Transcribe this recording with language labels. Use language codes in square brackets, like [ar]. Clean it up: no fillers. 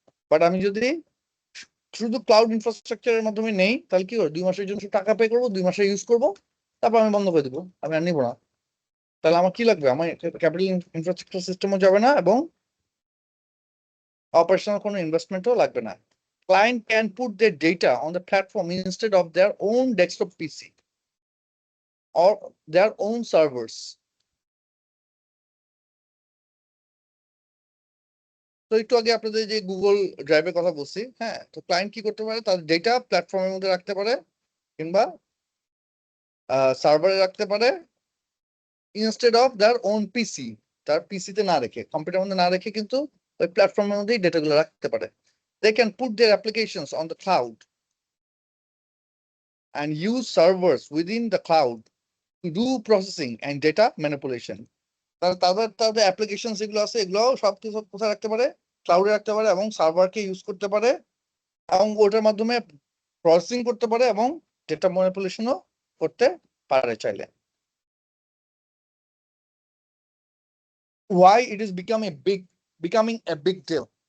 [bn] But আমি যদি শুধু ক্লাউড ইনফ্রাস্ট্রাকচারের মাধ্যমে নেই তাহলে কি করবো, 2 মাসের জন্য টাকা পে করবো, 2 মাসে ইউজ করবো, তারপর আমি বন্ধ করে দিবো, আমি আর নিবো না। তাহলে আমার কি লাগবে, আমার ক্যাপিটাল ইনফ্রাস্ট্রাকচার সিস্টেমও যাবে না এবং অপারেশনাল কোনো ইনভেস্টমেন্টও লাগবে না। [en] Client can put their data on the platform instead of their own desktop PC or their own servers. [bn] তো একটু আগে আপনাদের যে গুগল ড্রাইভের কথা বলছি, হ্যাঁ, তো ক্লায়েন্ট কি করতে পারে, তার ডেটা প্ল্যাটফর্মের মধ্যে রাখতে পারে কিংবা সার্ভারে রাখতে পারে, [en] instead of their own PC, [bn] তার পিসিতে না রেখে, কম্পিউটার মধ্যে না রেখে কিন্তু ওই প্ল্যাটফর্মের মধ্যেই ডেটাগুলো রাখতে পারে। [en] They can put their applications on the cloud and use servers within the cloud to do processing and data manipulation. [bn] তাদের অ্যাপ্লিকেশন যেগুলো আছে এগুলো সব কিছু কোথায় রাখতে পারে, ক্লাউডে রাখতে পারে, এবং সার্ভারকে ইউজ করতে পারে, এবং ওটার মাধ্যমে প্রসেসিং করতে পারে এবং ডেটা ম্যানিপুলেশনও করতে পারে চাইলে। [en] Why it is becoming a big deal?